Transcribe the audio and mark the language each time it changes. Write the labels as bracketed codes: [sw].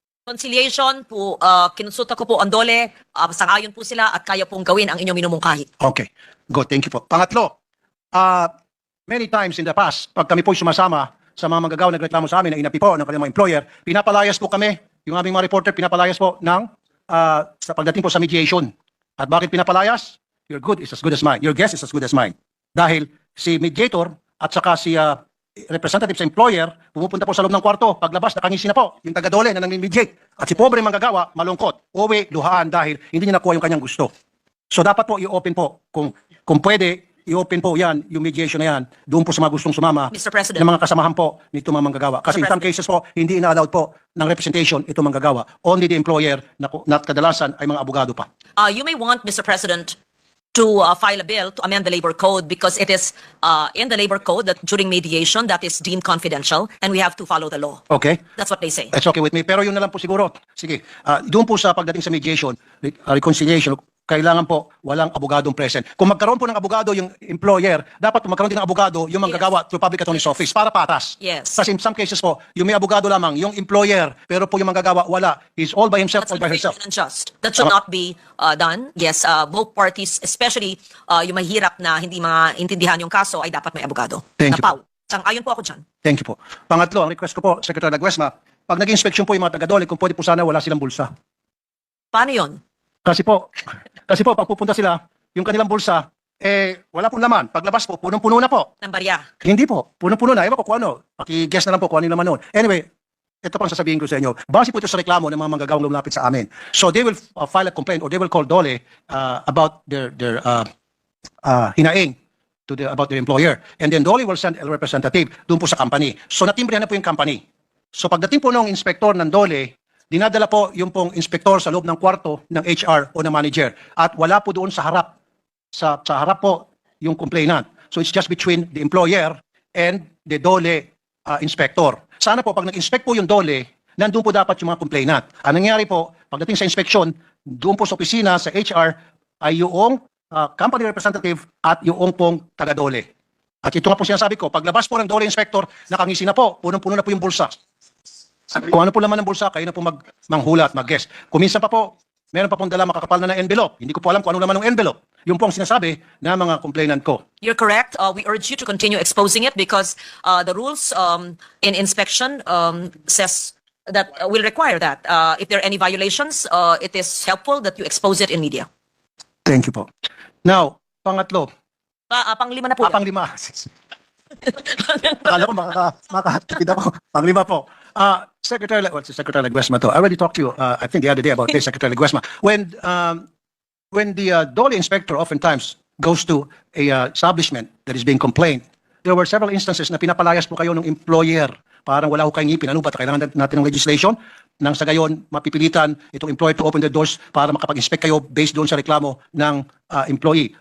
[tl] Conciliation po, kinonsulta ko po ang DOLE, sangayon po sila at kaya pong gawin ang inyong minumungkahi. [en] Okay. Good. Thank you po. [tl] Pangatlo, [en] many times in the past, [tl] pag kami po sumasama sa mga manggagawa na nagreklamo sa amin na inapi po ng kanilang mga employer, pinapalayas po kami, yung aming mga reporter, pinapalayas po ng sa pagdating po sa mediation. At bakit pinapalayas? [en] Your good is as good as mine. Your guess is as good as mine. [tl] Dahil si mediator at saka si representative sa employer, pumupunta po sa loob ng kwarto. Paglabas, nakangisi na po yung taga-dole na nang-mediate. At si pobre manggagawa, malungkot. Uwi, luhaan dahil hindi niya nakuha yung kanyang gusto. So dapat po i-open po, kung pwede, i-open po yan, yung mediation na yan, doon po sa mga gustong sumama [en] Mr. President. [tl] ng mga kasamahan po nito mga manggagawa. [en] Kasi in some President. [tl] cases po, hindi ina-allowed po ng representation ito manggagawa. [en] Only the employer [tl] na kadalasan ay mga abogado pa. [en] You may want, Mr. President, to file a bill to amend the labor code because it is in the labor code that during mediation that is deemed confidential and we have to follow the law. Okay? That's what they say. That's okay with me. [tl] Pero yun na lang po siguro. Sige. Doon po sa pagdating sa mediation, reconciliation, kailangan po walang abogadong present. Kung magkaroon po ng abogado yung employer, dapat po magkaroon din ng abogado yung manggagawa through public attorney's office para patas. [en] Yes. [tl] Kasi [en] in some cases [tl] po, yung may abogado lamang, yung employer, pero po yung manggagawa, wala. [en] He's all by himself That's or by unfair herself. and unjust. That should not be done. Yes, both parties, especially [tl] yung mahirap na hindi maintindihan yung kaso, ay dapat may abogado. [en] Thank you. [tl] Napaw. Sang-ayon po ako dyan. Thank you po. Pangatlo, ang request ko po, Secretary Laguesma, pag nag-inspection po yung mga taga-dole, kung pwede po sana wala silang bulsa. Paano yun? Kasi po, pag pupunta sila, yung kanilang bulsa, wala pong laman. Paglabas po, punong-puno na po. Ng barya. Hindi po, punong-puno na. Ewan ko kung ano. Paki-guess na lang po kung ano yung laman noon. Anyway, ito pang sasabihin ko sa inyo. Base po ito sa reklamo ng mga manggagawang lumapit sa amin. [en] So they will file a complaint or they will call Dole about their hinaing about their employer. And then Dole will send a representative [tl] doon po sa company. So natimbrihan na po yung company. So pagdating po ng inspektor ng Dole, dinadala po yung pong inspektor sa loob ng kwarto ng HR o ng manager. At wala po doon sa harap. Sa harap po yung complainant. [en] So it's just between the employer and the Dole inspector. [tl] Sana po pag nag-inspect po yung Dole, nandun po dapat yung mga complainant. Ang nangyari po, pagdating sa inspection, doon po sa opisina, sa HR, ay yung company representative at yung pong taga-Dole. At ito nga po sinasabi ko, paglabas po ng Dole inspector, nakangisi na po, punong-puno na po yung bulsa. Kung ano po laman ng bulsa, kayo na po manghula at mag-guess. Kung minsan pa po, meron pa pong dala makakapal na envelope. Hindi ko po alam kung ano laman ng envelope. Yung po ang sinasabi na mga complainant ko. [en] You're correct. We urge you to continue exposing it because the rules in inspection says that will require that. If there are any violations, it is helpful that you expose it in media. Thank you po. Now, pangatlo. [tl] Panglima na po. Panglima. Akala ko makakatipid ako. Panglima po. [en] Secretary Laguesma to. I already talked to you, I think the other day about this, Secretary Laguesma. When the Dole inspector oftentimes goes to a establishment that is being complained, there were several instances [tl] na pinapalayas po kayo ng employer. Parang wala ko kayong ngipin. Ano ba? Kailangan natin ng legislation. Nang sa gayon, mapipilitan itong employer [en] to open the doors [tl] para makapag-inspect kayo based doon sa reklamo ng employee.